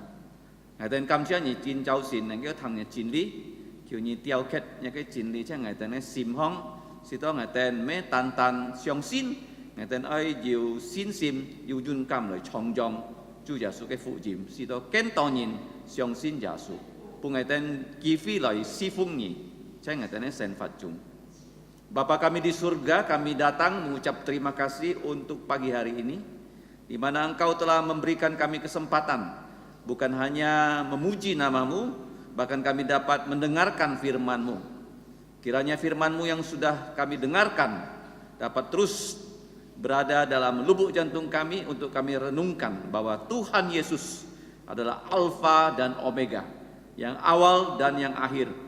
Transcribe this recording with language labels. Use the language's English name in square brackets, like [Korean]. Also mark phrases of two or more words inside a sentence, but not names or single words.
[Cantonese] 我哋感謝你真早先能夠聽你真理，求你雕刻一個真理在我哋嘅心胸，使到我哋唔單單相信，我哋愛要信心，要勇敢來創造主耶穌嘅福音，使到更多人相信耶穌，俾我哋機會來侍奉你，在我哋嘅生活中。 [Indonesian] Bapa kami di surga, kami datang mengucap terima kasih untuk pagi hari ini, di mana Engkau telah memberikan kami kesempatan, bukan hanya memuji nama-Mu, bahkan kami dapat mendengarkan firman-Mu. Kiranya firman-Mu yang sudah kami dengarkan dapat terus berada dalam lubuk jantung kami untuk kami renungkan bahwa Tuhan Yesus adalah Alfa dan Omega, yang awal dan yang akhir.